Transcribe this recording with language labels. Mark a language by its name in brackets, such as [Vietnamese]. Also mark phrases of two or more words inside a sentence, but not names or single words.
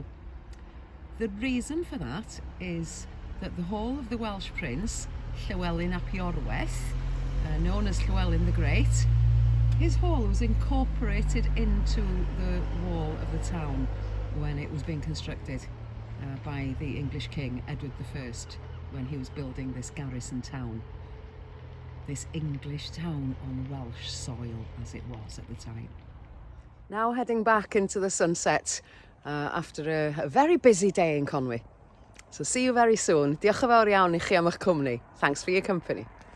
[English] The reason for that is that the hall of the Welsh Prince, Llywelyn ap Iorwerth, known as Llywelyn the Great, his hall was incorporated into the wall of the town when it was being constructed by the English King Edward I when he was building this garrison town. This English town on Welsh soil as it was at the time. Now heading back into the sunset after a very busy day in Conwy. So see you very soon. [Welsh] Diolch yn fawr iawn i chi am eich cwmni. [English] Thanks for your company.